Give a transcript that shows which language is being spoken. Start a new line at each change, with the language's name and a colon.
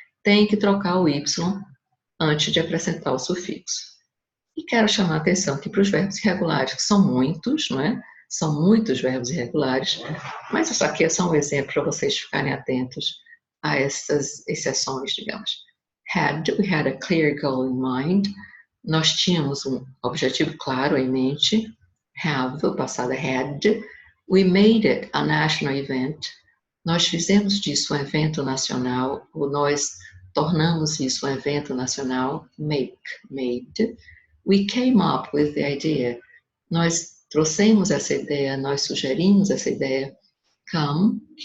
Portuguese: Tem que trocar o y antes de acrescentar o sufixo. E quero chamar a atenção aqui para os verbos irregulares, que são muitos, não é? São muitos verbos irregulares, mas isso aqui é só um exemplo para vocês ficarem atentos a essas exceções, digamos.
English: We had a clear goal in mind.
Portuguese: Nós tínhamos um objetivo claro em mente. Have, o passado é had.
English: We made it a national event.
Portuguese: Nós fizemos disso um evento nacional, ou nós tornamos isso um evento nacional. Made.
English: We came up with the idea.
Portuguese: Nós trouxemos essa ideia, nós sugerimos essa ideia. Came.